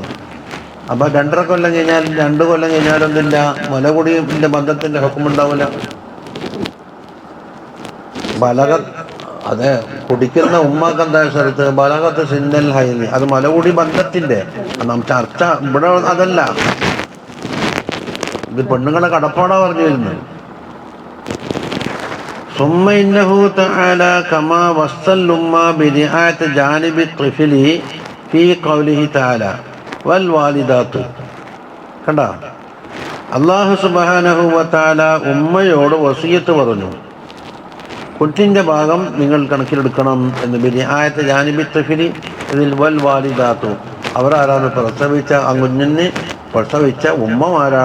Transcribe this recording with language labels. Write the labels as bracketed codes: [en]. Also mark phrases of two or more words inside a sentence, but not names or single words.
[ml] അപ്പം 2.5 കൊല്ലം കഴിഞ്ഞാൽ 2 കൊല്ലം കഴിഞ്ഞാലൊന്നുമില്ല, മുലകുടിൻ്റെ ബന്ധത്തിൻ്റെ ഹുക്കുമുണ്ടാവില്ല. ബലഗ അതെ കുടിക്കുന്ന ഉമ്മാക്ക് എന്താ സ്ഥലത്ത് [ar] بلغت سن الحيض, [ml] അത് മലകുടി ബന്ധത്തിൻ്റെ ചർച്ച ഇവിടെ അതല്ല. ഇത് പെണ്ണുങ്ങളെ കടപ്പാടാ പറഞ്ഞു വരുന്നത്. [ar] ثم إنه تعالى كما وصى الأمة برعاية جانب الطفل في قوله تعالى والوالدات. [ml] കണ്ട, [ar] الله سبحانه وتعالى [ml] ഉമ്മയോട് വസിയത്ത് പറഞ്ഞു, കുട്ടിൻ്റെ ഭാഗം നിങ്ങൾ കണക്കിലെടുക്കണം എന്ന്. [ar] برعاية جانب الطفل, [ml] ഇതിൽ [ar] والوالدات, [ml] അവരാരാണ് പ്രസവിച്ച ആ കുഞ്ഞിനെ പ്രസവിച്ച ഉമ്മമാരാണ്.